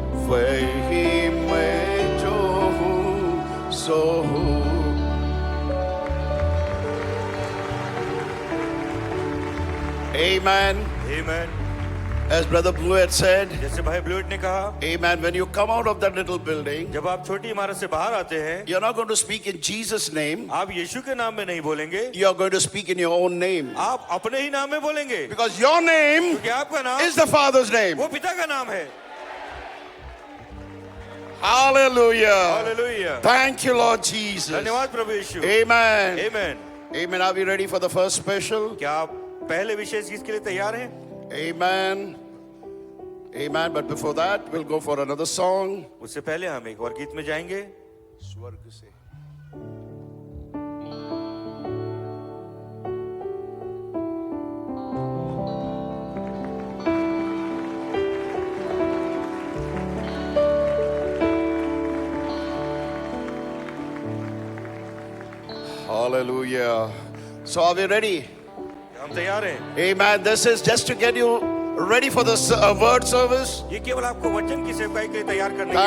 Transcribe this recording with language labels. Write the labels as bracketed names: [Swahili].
[Hindi] वही मैं जो हूँ सो हूँ Amen. [English] Amen. As Brother Blue had said, [Hindi] जैसे भाई ब्लूइट ने कहा, [English] Amen. When you come out of that little building, [Hindi] जब आप छोटी इमारत से बाहर आते हैं, [English] you're not going to speak in Jesus' name. [Hindi] आप यीशु के नाम में नहीं बोलेंगे, [English] You're going to speak in your own name. [Hindi] आप अपने ही नाम में बोलेंगे, [English] Because your name [Hindi] क्योंकि आपका नाम [English] is the Father's name. [Hindi] वो पिता का नाम है। [English] Hallelujah. [Hindi] Hallelujah. [English] Thank you, Lord Jesus. [Hindi] धन्यवाद प्रभु यीशु। [English] Amen. Amen. Amen. Are we ready for the first special? [Hindi] क्या आप पहले विशेष गीत के लिए तैयार हैं? [English] Amen. Amen. But before that, we'll go for another song. [Hindi] उससे पहले हम एक और गीत में जाएंगे। स्वर्ग से Hallelujah. [English] So are we ready? [Hindi] हम तैयार हैं। [English] Amen. This is just to get you ready for the word service. [Hindi] ये केवल आपको वचन की सेवकाई के लिए तैयार करने के लिए